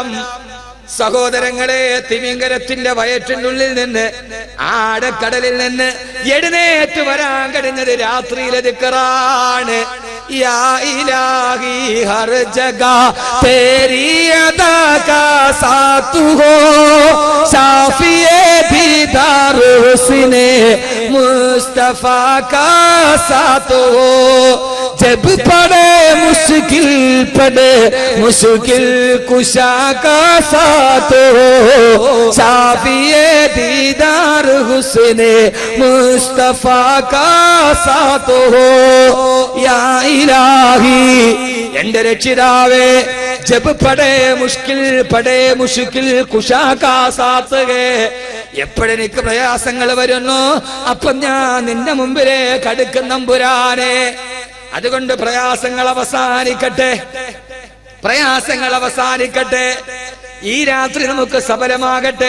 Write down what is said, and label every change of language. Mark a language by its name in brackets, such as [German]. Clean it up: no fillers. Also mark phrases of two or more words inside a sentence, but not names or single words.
[Malayalam] സഹോദരങ്ങളെ, തിമിംഗലത്തിന്റെ വയറ്റിനുള്ളിൽ നിന്ന്, ആഴക്കടലിൽ നിന്ന് എഴുന്നേറ്റ് വരാൻ കഴിഞ്ഞത് രാത്രിയിലെ ദിക്റാണ്. [Urdu] یا الٰہی ہر جگہ تیری ادا کا ساتھ ہو، شافعِ دیدار حسنِ مصطفیٰ کا ساتھ ہو, جب پڑے مشکل پڑے مشکل کشا کا ساتھ ہو شافعِ دیدار حسنِ مصطفیٰ کا ساتھ ہو یا الٰہی [Malayalam] എന്റെ രക്ഷിതാവേ [Urdu] جب پڑے مشکل کشا کا ساتھ ہے [Malayalam] എപ്പോഴെനിക്ക് പ്രയാസങ്ങൾ വരുന്നു അപ്പം ഞാൻ നിന്റെ മുമ്പിലേക്ക് അടുക്കും തമ്പുരാനെ. അതുകൊണ്ട് പ്രയാസങ്ങൾ അവസാനിക്കട്ടെ, ഈ രാത്രി നമുക്ക് സഫലമാകട്ടെ.